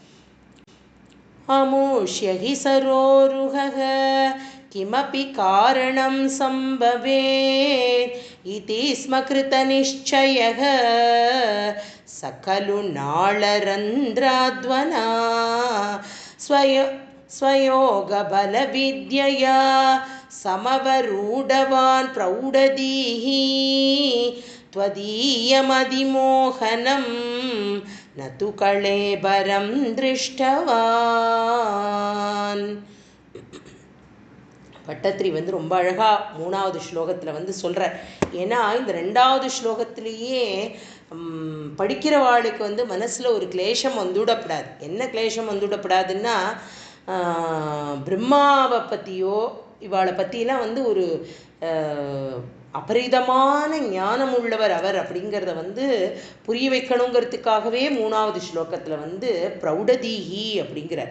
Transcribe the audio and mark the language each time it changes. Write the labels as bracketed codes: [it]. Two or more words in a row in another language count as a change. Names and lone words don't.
[sa] अमुष्यहि सरोरुह किमपि कारणं सम्भवेत् इति स्मकृत निश्चयः सखलु नालरन्ध्राध्वना स्वयोगबलविद्यया समवरूढवान् प्रौढधीः त्वदीयमधिमोहनं न तु कळेबरं दृष्टवान्. [ta] பட்டத்திரி வந்து ரொம்ப அழகாக 3வது ஸ்லோகத்தில் வந்து சொல்கிறார். ஏன்னா இந்த 2வது ஸ்லோகத்திலேயே படிக்கிறவாளுக்கு வந்து மனசில் ஒரு கிளேஷம் வந்துவிடப்படாது. என்ன கிளேஷம் வந்துவிடப்படாதுன்னா, பிரம்மாவை பற்றியோ இவாளை பற்றிலாம் வந்து ஒரு அபரிதமான ஞானம் உள்ளவர் அவர் அப்படிங்கிறத வந்து புரிய வைக்கணுங்கிறதுக்காகவே 3வது ஸ்லோகத்தில் வந்து பிரௌடதீஹி அப்படிங்கிறார்.